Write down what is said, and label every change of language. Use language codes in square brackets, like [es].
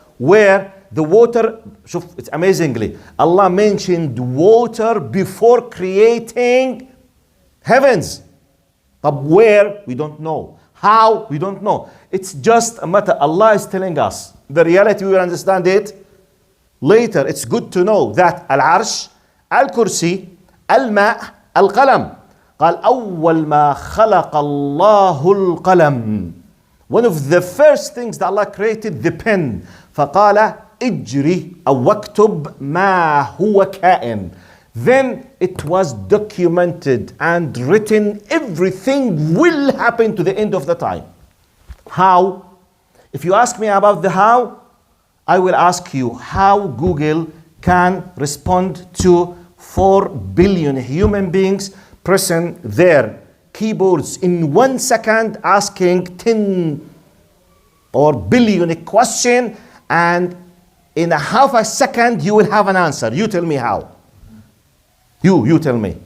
[en] Where the water, it's amazingly, Allah mentioned water before creating heavens. But where? We don't know. How? We don't know. It's just a matter. Allah is telling us. The reality, we will understand it later. It's good to know that al-arsh, al-kursi, al-ma' al-qalam. [ar] قال أول ما خلق الله القلم. [en] One of the first things that Allah created, the pen. [ar] فقال اجري أو واكتب ما هو كائن. [en] Then it was documented and written. Everything will happen to the end of the time. How? If you ask me about the how, I will ask you how Google can respond to 4 billion human beings pressing their keyboards in 1 second, asking 10 or billion question, and in a half a second you will have an answer. You tell me how. You tell me.